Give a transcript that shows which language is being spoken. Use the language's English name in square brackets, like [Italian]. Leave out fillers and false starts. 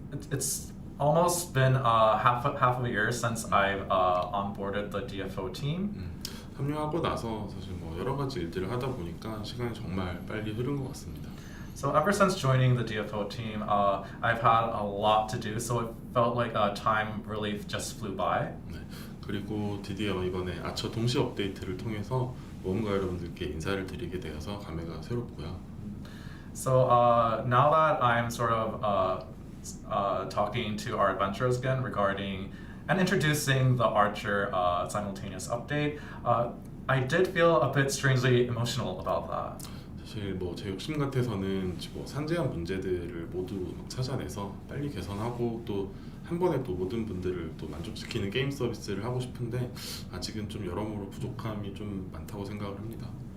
[English] It's almost been half of a year since I've onboarded the DFO team. [Korean] 합류하고 나서 사실 뭐 여러 가지 일들을 하다 보니까 시간이 정말 빨리 흐른 것 같습니다. [English] So ever since joining the DFO team, I've had a lot to do. So it felt like time really just flew by. [Korean] 네, 그리고 드디어 이번에 아처 동시 업데이트를 통해서 모험가 여러분들께 인사를 드리게 되어서 감회가 새롭고요. [English] So now that I'm sort of talking to our adventurers again regarding and introducing the Archer simultaneous update, I did feel a bit strangely emotional about that. [Korean] 사실 뭐 제 욕심 같아서는 뭐 산재한 문제들을 모두 막 찾아내서 빨리 개선하고 또 한 번에 또 모든 분들을 또 만족시키는 게임 서비스를 하고 싶은데 아직은 좀 여러모로 부족함이 좀 많다고 생각을 합니다.